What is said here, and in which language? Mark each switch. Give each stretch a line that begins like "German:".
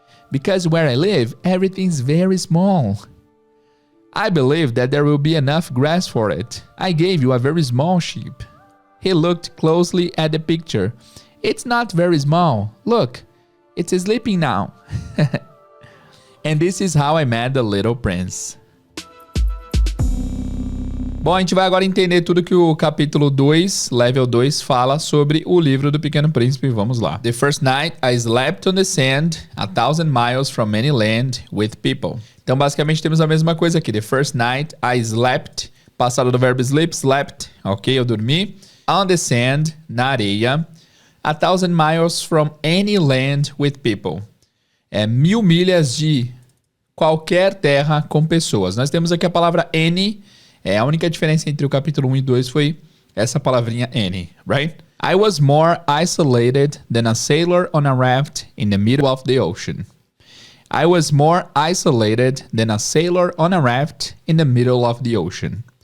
English: "Because where I live, everything's very small." "I believe that there will be enough grass for it. I gave you a very small sheep." He looked closely at the picture. "It's not very small. Look, it's sleeping now." And this is how I met the little prince.
Portuguese: Bom, a gente vai agora entender tudo que o capítulo 2, level 2, fala sobre o livro do Pequeno Príncipe. Vamos lá.
English: The first night I slept on the sand 1,000 miles from any land with people.
Portuguese: Então, basicamente, temos a mesma coisa aqui.
English: The first night I slept
Portuguese: Passado do verbo sleep, slept. Ok, eu dormi.
English: On the sand,
Portuguese: na areia.
English: 1,000 miles from any land with people.
Portuguese: 1.000 milhas de qualquer terra com pessoas. Nós temos aqui a palavra any. A única diferença entre o capítulo 1 e 2 foi essa palavrinha any, right?
English: I was more isolated than a sailor on a raft in the middle of the ocean. I was more isolated than a sailor on a raft in the middle of the ocean.